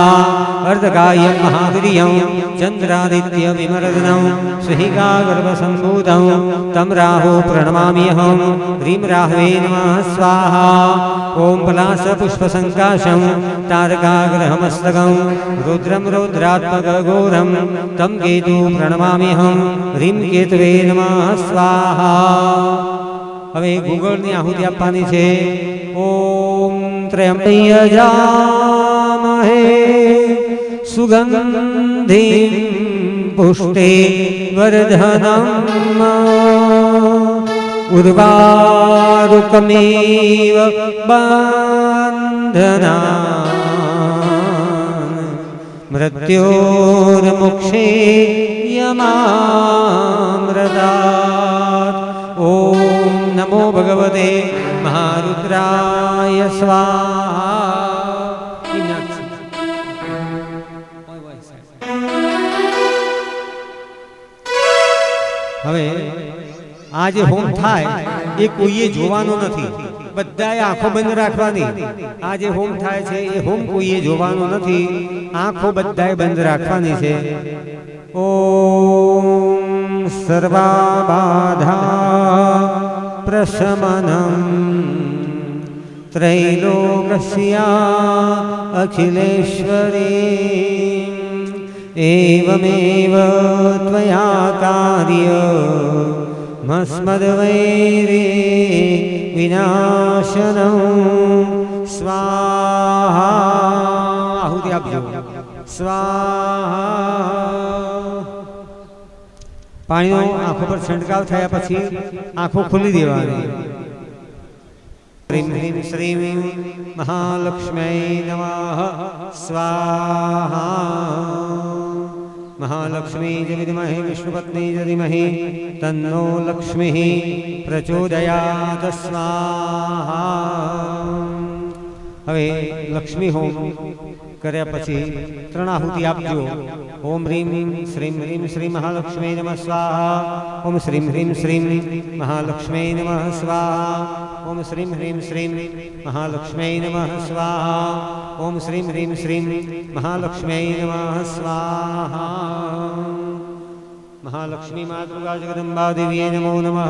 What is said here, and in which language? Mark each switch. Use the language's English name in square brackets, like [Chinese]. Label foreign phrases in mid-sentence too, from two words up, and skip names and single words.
[Sanskrit] अर्धकायं महावीर्यं चन्द्रादित्यविमर्दनं श्रीकागर्भसम्भूतं तं राहु प्रणमाम्यहं। ह्रीं राहवे नमः स्वाहा। ओम पलाशपुष्पसङ्काशं तारकाग्रहमस्तकं रुद्रं रौद्रात्मकघोरं तं केतु प्रणमाम्यहं। ह्रीं केतवे नमः स्वाहा। [Gujarati] હવે ગુગળની આહુતિ આપવાની છે। [Sanskrit] ओम त्र्यंबकयजामहे सुगंधिं पुष्टिवर्धनम उर्वारुकमेव बंधनान मृत्योर्मुक्षे यमामृतात्। ओम नमो भगवते महारुद्राय स्वाहा। [Gujarati] હવે આ જે હોમ થાય એ કોઈએ જોવાનો નથી, બધાએ આંખો બંધ રાખવાની। આ જે હોમ થાય છે એ હોમ કોઈએ જોવાનો નથી, આંખો બધાએ બંધ રાખવાની છે। [Sanskrit] ઓમ सर्वाबाधा प्रशमनं त्रैलोक्यस्य अखिलेश्वरी एवमेव त्वया कार्यमस्मद्वैरे विनाशनं स्वाहा। [Gujarati] આહુતિ આપજો સ્વાહા। પાણીનો આંખો પર છંટકાવ થયા પછી આંખો ખોલી દેવાની। [Sanskrit] ह्रीं ह्रीं श्रीं महालक्ष्म्यै नमः स्वाहा। महालक्ष्मी च विद्महे विष्णुपत्नी च धीमहि तन्नो लक्ष्मीः प्रचोदयात् स्वाहा। [Gujarati] હવે લક્ષ્મી હોમ કર્યા પછી ત્રણ આહુતિ આપજો। [Sanskrit] ओम ह्रीम श्रीम ह्रीम श्री महालक्ष्मी नमः स्वाहा। ओम श्रीम ह्रीम श्रीम महालक्ष्मी नमः स्वाहा। ओम श्रीम ह्रीम श्रीम महालक्ष्मी नमः स्वाहा। ओम श्रीम ह्रीम श्रीम महालक्ष्मी नमः स्वाहा। महालक्ष्मी माँ दुर्गा जगदम्बा देवी नमो नमः।